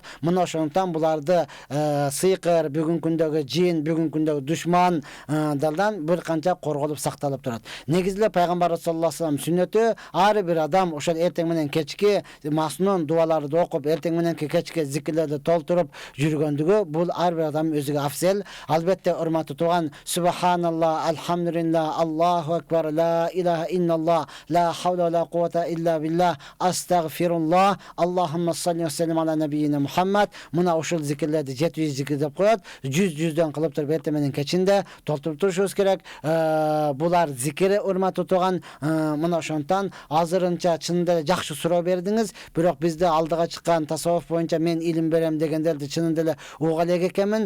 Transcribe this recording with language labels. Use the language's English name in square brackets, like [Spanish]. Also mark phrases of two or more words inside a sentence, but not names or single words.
[Kyrgyz] Мына ошондуктан буларды сыйкыр, бүгүнкү күндөгү жин, бүгүнкү күндөгү душман далдан бир канча корголуп сакталып турат. Негизинен пайгамбар [Arabic] صلى الله عليه وسلم [Kyrgyz] сүннөтү ар бир адам ошол эртең менен кечки маснун дуаларды окуп, эртең мененки кечки зикирлерди толтуруп жүргөндүгү бул ар бир адам өзүгө афзел. Албетте урматтуу туган, [Arabic] سبحان الله الحمد لله الله أكبر لا إله إلا الله لا حول ولا قوة إلا بالله أستغفر الله اللهم صل وسلم على نبينا محمد. [Kyrgyz] Мына ушул зикирлерди 700 зикир деп коет. 100-100дөн кылып туруп эртең менен кечинде толтуруп турушубуз керек. Булар зикири, урматтуу туган. Мына ошондон азырынча чынында жакшы суроо бердиңиз. Бирок бизде алдыга чыккан тасаввуф боюнча мен илим берем дегендерди чынында эле уга элек экенмин.